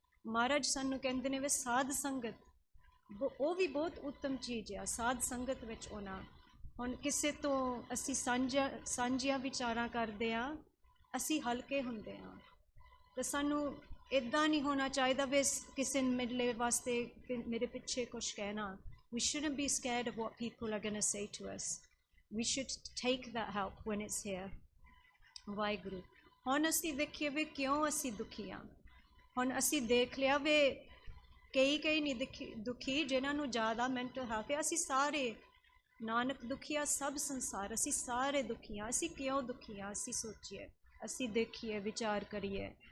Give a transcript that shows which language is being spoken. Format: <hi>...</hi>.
<pa>ਮਹਾਰਾਜ ਸਾਨੂੰ ਕਹਿੰਦੇ ਨੇ ਵੀ ਸਾਧ ਸੰਗਤ, ਉਹ ਵੀ ਬਹੁਤ ਉੱਤਮ ਚੀਜ਼ ਆ, ਸਾਧ ਸੰਗਤ ਵਿੱਚ ਆਉਣਾ। ਹੁਣ ਕਿਸੇ ਤੋਂ ਅਸੀਂ ਸਾਂਝੀਆਂ ਵਿਚਾਰਾਂ ਕਰਦੇ ਹਾਂ, ਅਸੀਂ ਹਲਕੇ ਹੁੰਦੇ ਹਾਂ। ਤਾਂ ਸਾਨੂੰ ਇੱਦਾਂ ਨਹੀਂ ਹੋਣਾ ਚਾਹੀਦਾ ਵੀ ਕਿਸੇ ਮਿਲਣ ਵਾਸਤੇ ਮੇਰੇ ਪਿੱਛੇ ਕੁਛ ਕਹਿਣਾ।</pa> <en>We shouldn't be scared of what people are going to say to us. We should take that help when it's here.</en> <pa>Waheguru. ਹੁਣ ਅਸੀਂ ਦੇਖੀਏ ਵੀ ਕਿਉਂ ਅਸੀਂ ਦੁਖੀ ਹਾਂ। ਹੁਣ ਅਸੀਂ ਦੇਖ ਲਿਆ ਵੀ ਕਈ ਨਹੀਂ ਦੁਖੀ ਜਿਨ੍ਹਾਂ ਨੂੰ ਜ਼ਿਆਦਾ ਮੈਂਟਲ ਹੈਲਥ ਹੈ। ਅਸੀਂ ਸਾਰੇ, ਨਾਨਕ ਦੁਖੀਆ ਸਭ ਸੰਸਾਰ, ਅਸੀਂ ਸਾਰੇ ਦੁਖੀ ਹਾਂ। ਅਸੀਂ ਕਿਉਂ ਦੁਖੀ ਹਾਂ? ਅਸੀਂ ਸੋਚੀਏ, ਅਸੀਂ ਦੇਖੀਏ, ਵਿਚਾਰ ਕਰੀਏ।</pa>